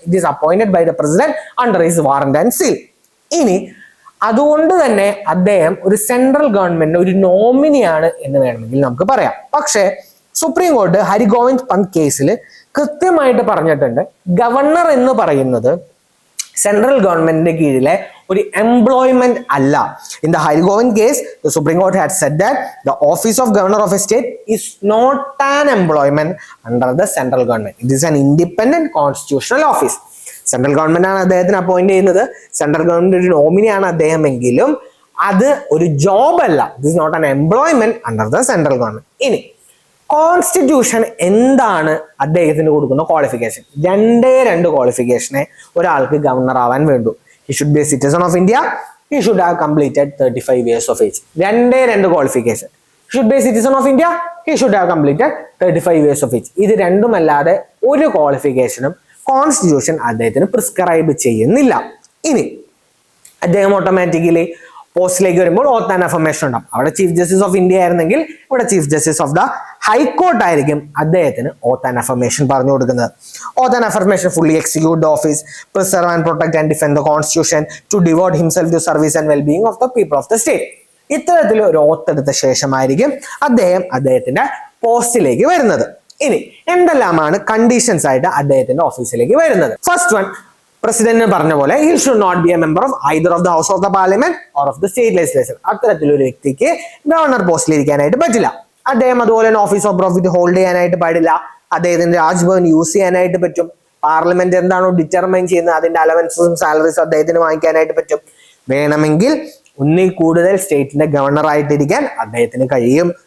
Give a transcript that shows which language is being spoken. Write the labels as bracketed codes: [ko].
[en] It is appointed by the president under his warrant and seal. [ml] ഇനി അതുകൊണ്ട് തന്നെ അദ്ദേഹം ഒരു സെൻട്രൽ ഗവൺമെന്റിന്റെ ഒരു നോമിനിയാണ് എന്ന് വേണമെങ്കിൽ നമുക്ക് പറയാം. പക്ഷേ സുപ്രീം കോടതി ഹരിഗോവിന്ദ് പന്ത് കേസിൽ കൃത്യമായിട്ട് പറഞ്ഞിട്ടുണ്ട്, ഗവർണർ എന്ന് പറയുന്നത് സെൻട്രൽ ഗവൺമെന്റിന്റെ കീഴിലെ ഒരു എംപ്ലോയ്മെന്റ് അല്ല. [en] In the Harigovind case, the Supreme Court had said that the office of governor of a state is not an employment under the central government. It is an independent constitutional office. [ml] Central government ആണ് അദ്ദേഹത്തിന് appoint ചെയ്യുന്നത്, central government ഒരു നോമിനിയാണ് അദ്ദേഹം, എങ്കിലും അത് ഒരു job അല്ല. [en] This is not an employment under the central government. [ml] ഇനി കോൺസ്റ്റിറ്റ്യൂഷൻ എന്താണ് അദ്ദേഹത്തിന് കൊടുക്കുന്ന ക്വാളിഫിക്കേഷൻ? 2 ക്വാളിഫിക്കേഷനെ ഒരാൾക്ക് ഗവർണർ ആവാൻ വേണ്ടു. [en] He should be a citizen of India. He should have completed 35 years of age. 2 qualification. He should be a citizen of India. He should have completed 35 years of age. [ml] ഇത് രണ്ടുമല്ലാതെ ഒരു ക്വാളിഫിക്കേഷനും constitution അദ്ദേഹത്തിന് prescribe ചെയ്യുന്നില്ല. ഇനി അദ്ദേഹം automatically പോസ്റ്റിലേക്ക് വരുമ്പോൾ ഓത്ത് and affirmation ഉണ്ടാവും. അവിടെ ചീഫ് ജസ്റ്റിസ് ഓഫ് ഇന്ത്യ ആയിരുന്നെങ്കിൽ ഇവിടെ chief justice of the high court ആയിരിക്കും അദ്ദേഹത്തിന് ഓത്ത് ആൻഡ് അഫർമേഷൻ പറഞ്ഞു കൊടുക്കുന്നത്. [en] Oath and affirmation fully execute the office, preserve and protect and defend the constitution, to devote himself to service and wellbeing of the people of the state. [ml] ഇത്തരത്തിൽ ഒരു ഓത്ത് എടുത്ത ശേഷമായിരിക്കും അദ്ദേഹത്തിന്റെ പോസ്റ്റിലേക്ക് വരുന്നത്. ഇനി എന്തെല്ലാമാണ് കണ്ടീഷൻസ് ആയിട്ട് അദ്ദേഹത്തിന്റെ ഓഫീസിലേക്ക് വരുന്നത്? [en] first one, [ml] പ്രസിഡന്റ് പറഞ്ഞ പോലെ [en] he should not be a member of either of the house of the parliament or of the state legislature. [ml] അത്തരത്തിലൊരു വ്യക്തിക്ക് ഗവർണർ പോസ്റ്റിൽ ഇരിക്കാനായിട്ട് പറ്റില്ല. അദ്ദേഹം അതുപോലെ തന്നെ ഓഫീസ് ഓഫ് പ്രോഫിറ്റ് ഹോൾഡ് ചെയ്യാനായിട്ട് പാടില്ല. അദ്ദേഹത്തിന്റെ രാജ്ഭവൻ യൂസ് ചെയ്യാനായിട്ട് പറ്റും. പാർലമെന്റ് എന്താണോ ഡിറ്റർമൈൻ ചെയ്യുന്നത് അതിന്റെ അലവൻസും സാലറീസും അദ്ദേഹത്തിന് വാങ്ങിക്കാനായിട്ട് പറ്റും. വേണമെങ്കിൽ ഒന്നിൽ കൂടുതൽ സ്റ്റേറ്റിന്റെ ഗവർണർ ആയിട്ടിരിക്കാൻ അദ്ദേഹത്തിന് കഴിയും.